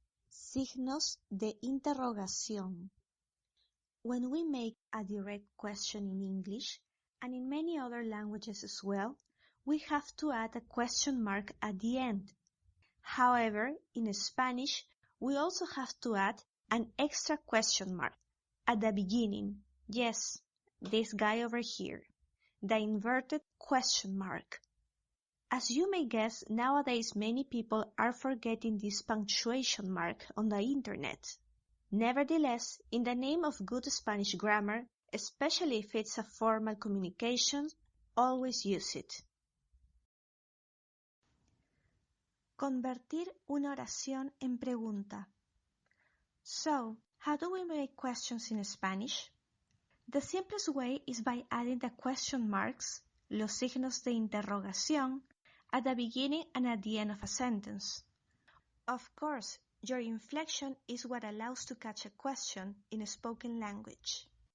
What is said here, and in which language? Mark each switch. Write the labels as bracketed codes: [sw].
[es] Signos de interrogación. [en] When we make a direct question in English, and in many other languages as well, we have to add a question mark at the end. However, in Spanish, we also have to add an extra question mark at the beginning. Yes, this guy over here. The inverted question mark. As you may guess, nowadays many people are forgetting this punctuation mark on the internet. Nevertheless, in the name of good Spanish grammar, especially if it's a formal communication, always use it. [es] Convertir una oración en pregunta. [en] So, how do we make questions in Spanish? The simplest way is by adding the question marks, [es] los signos de interrogación, [en] at the beginning and at the end of a sentence. Of course, your inflection is what allows to catch a question in a spoken language.